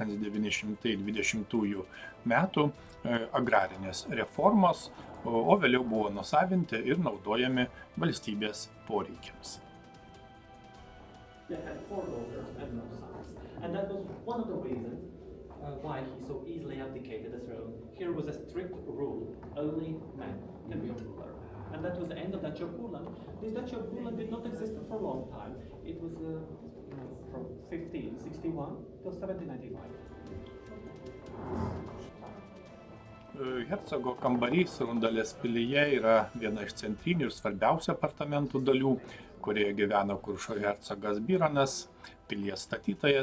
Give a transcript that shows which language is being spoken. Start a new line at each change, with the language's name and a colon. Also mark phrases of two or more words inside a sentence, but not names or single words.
Lithuanian: 1920 metų agrarinės reformos, o vėliau buvo nusavinti ir naudojami valstybės poreikiams.
English: They had 4 daughters and no sons. And that was one of the reasons why he so easily abdicated the throne. Here was a strict rule: only men can be a ruler. And that was the end of Duchy of Courland. This Duchy of Courland did not exist for a long time. It was from 1561 till 1795.
Lithuanian: Hercogo kambarys Rundalės pilyje yra viena iš centrinių ir svarbiausių apartamentų dalių, kurioje gyveno Kuršo hercogas Byronas, pilies statytojas.